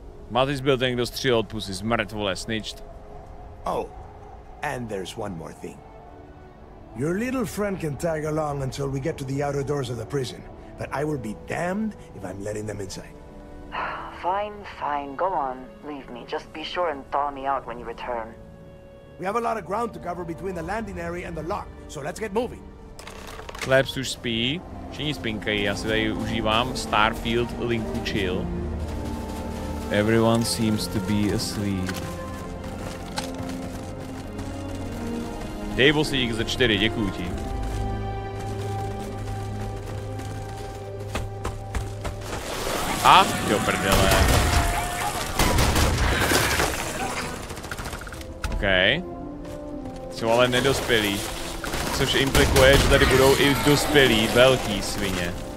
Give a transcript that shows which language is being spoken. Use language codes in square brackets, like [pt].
[cs] Matis byl ten, kdo střílel od pusy, zmrt, vole, snitched. [en] Oh, and there's one more thing. Your little friend can tag along until we get to the outer doors of the prison, but I will be damned if I'm letting them inside. Fine, go on. Leave me. Just be sure and thaw me out when you return. We have a lot of ground to cover between the landing area and the lock, so let's get moving. [cs] Labs už spí, všichni spinkají, já si tady užívám Starfield linku chill. [en] Everyone seems to be asleep. [cs] Dable si dík za 4, děkuju ti. A do prdele. OK. Jsou ale nedospělí. Což implikuje, že tady budou i dospělí velký svině.